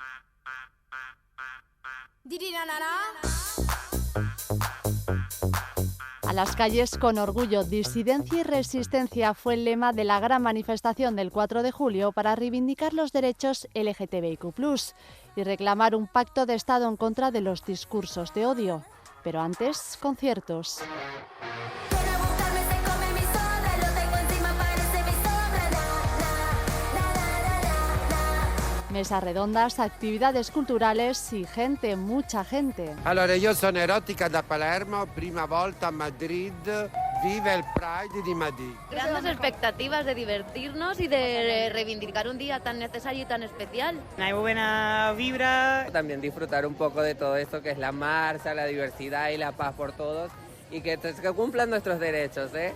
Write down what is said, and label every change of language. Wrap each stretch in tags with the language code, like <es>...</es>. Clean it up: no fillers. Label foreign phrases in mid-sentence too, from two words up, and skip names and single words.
<es>A las calles con orgullo, disidencia y resistencia fue el lema de la gran manifestación del 4 de julio para reivindicar los derechos LGTBIQ+, y reclamar un pacto de Estado en contra de los discursos de odio. Pero antes, conciertos. Mesas redondas, actividades culturales y gente, mucha gente.</es> <it>Allora, io sono Erotica da Palermo, prima volta a Madrid.</it> <es>Viva el Pride de Madrid. Grandes expectativas de divertirnos y de reivindicar un día tan necesario y tan especial. Hay buena vibra. También disfrutar un poco de todo esto que es la marcha, la diversidad y la paz por todos. Y que cumplan nuestros derechos, ¿eh?</es>